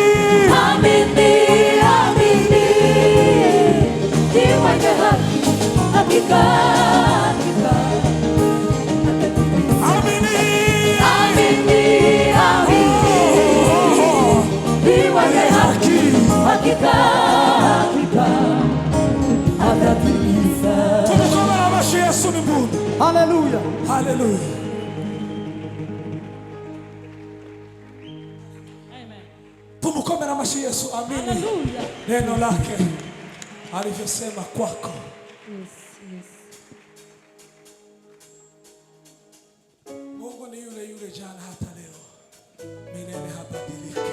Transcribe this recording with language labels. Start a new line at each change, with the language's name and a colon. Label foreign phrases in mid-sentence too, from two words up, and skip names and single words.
Swahili: amini, amini, ni mwenye haki hakika. amini, Amini, amini, ni mwenye haki hakika. Atatimiza.
Kinyarwanda: tumukomere amashyi.
Swahili: Yesu ni Mungu.
Kinyarwanda: Haleluya. Haleluya. Tumukomere amashyi Yesu.
Swahili: Amini neno lake alivyosema kwako. Mungu ni yule yule jana hata leo, milele habadiliki.